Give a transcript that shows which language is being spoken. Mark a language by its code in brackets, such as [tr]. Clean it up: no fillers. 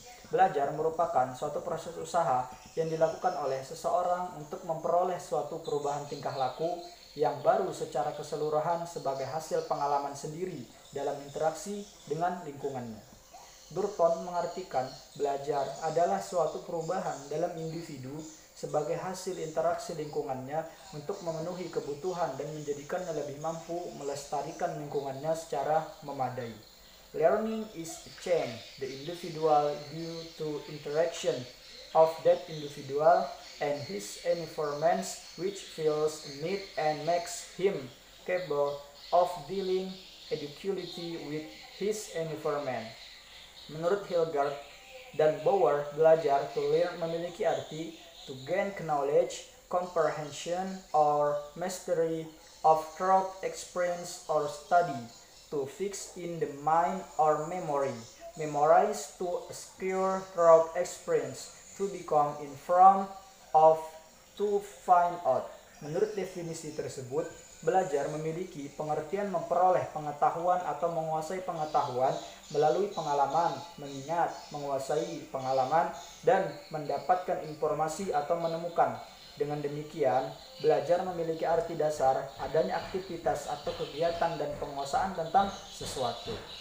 [id] Belajar merupakan suatu proses usaha yang dilakukan oleh seseorang untuk memperoleh suatu perubahan tingkah laku yang baru secara keseluruhan sebagai hasil pengalaman sendiri dalam interaksi dengan lingkungannya. Burton mengartikan belajar adalah suatu perubahan dalam individu sebagai hasil interaksi lingkungannya untuk memenuhi kebutuhan dan menjadikannya lebih mampu melestarikan lingkungannya secara memadai. [en] Learning is a change the individual due to interaction of that individual and his environments, which fills a need and makes him capable of dealing adequately with his environment. [id] Menurut Hilgard dan Bauer, belajar to learn memiliki arti [en] to gain knowledge, comprehension, or mastery of through experience or study, to fix in the mind or memory, memorize to acquire through experience, to become informed of, to find out. [id] Menurut definisi tersebut, belajar memiliki pengertian memperoleh pengetahuan atau menguasai pengetahuan melalui pengalaman, mengingat, menguasai pengalaman, dan mendapatkan informasi atau menemukan. Dengan demikian, belajar memiliki arti dasar adanya aktivitas atau kegiatan dan penguasaan tentang sesuatu.